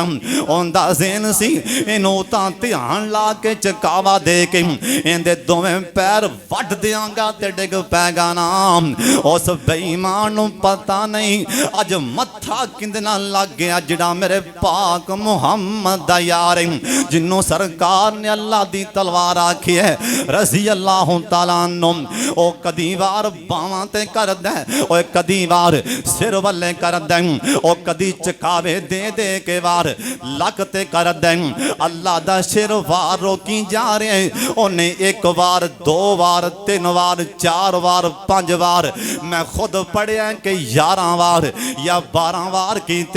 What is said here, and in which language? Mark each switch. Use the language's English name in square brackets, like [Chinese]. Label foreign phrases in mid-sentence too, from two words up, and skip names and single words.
[Punjabi] اندا ذہن سی انوں تاں دھیان لا کے چکاوا دے کے اہدے دوویں پیر وڈ دیانگا تے ڈگ پیگا نا. اس بے ایمان نوں پتہ نہیں اج متھا کندے نال لگ گیا جیہڑا میرے پاک محمد دا یار جنہوں سرکار نے اللہ دی تلوار آکھی ہے [Arabic] رضي الله تعالى عنه. [Punjabi] او کدی وار باواں تے کردا او کدی وار سر ولے کردا او کدی چکاوے دے دے کے وار لک تے کردا. اللہ دا سر وار روکی جا رہے انہیں ایک بار دو بار تین بار چار بار پانچ بار میں خود پڑھیا کہ 11 بار یا 12 بار کیتے.